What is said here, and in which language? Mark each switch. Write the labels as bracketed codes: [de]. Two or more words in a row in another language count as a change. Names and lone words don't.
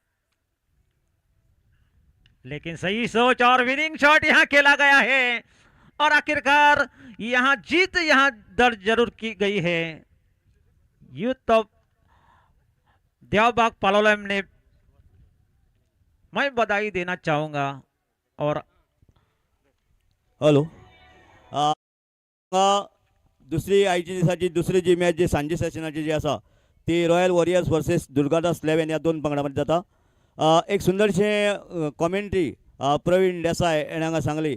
[hi] लेकिन सही सोच और विनिंग शॉट यहां खेला गया है और आखिरकार यहां जीत यहां दर्ज जरूर की गई है। यूथ ऑफ देवबाग पालोलेम ने मैं बधाई देना चाहूंगा। और [kok] हॅलो दुसरी आयची दिसाची दुसरी जी मॅच जी सांजे सेशनाची जी आसा ती रॉयल वॉरियर्स वर्सेस दुर्गादास 11 या 2 पंगडांमध्ये जाता। एक सुंदरशें कॉमेंट्री प्रवीण देसाय हेणें हांगा सांगली।